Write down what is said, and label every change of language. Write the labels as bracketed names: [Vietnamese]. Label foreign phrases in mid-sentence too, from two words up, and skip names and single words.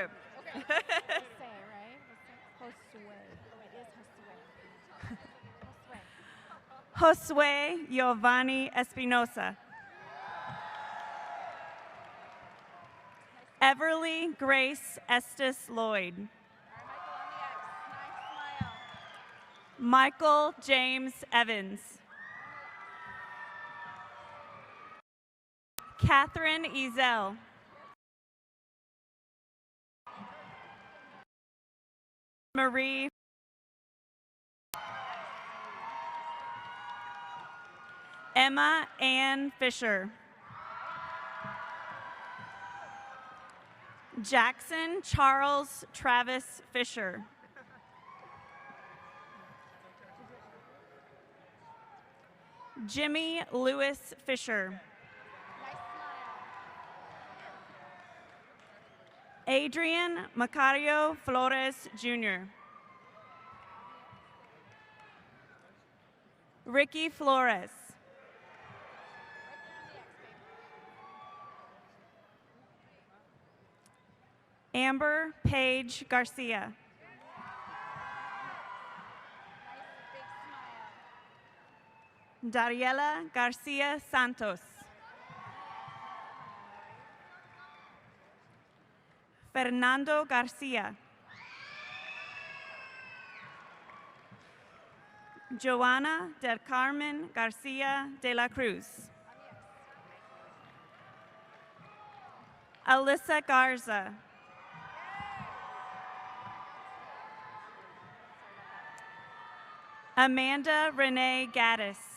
[English] Say, right? Josue. Oh, it is Josue. Josue Giovanni Espinosa. Everly Grace Estes Lloyd. Michael James Evans. Catherine Ezel. Marie. Emma Ann Fisher. Jackson Charles Travis Fisher. Jimmy Lewis Fisher. Adrian Macario Flores Jr. Ricky Flores. Amber Paige Garcia. Dariela Garcia Santos. Fernando Garcia. Joana del Carmen Garcia de la Cruz. Alyssa Garza. Amanda Renee Gaddis.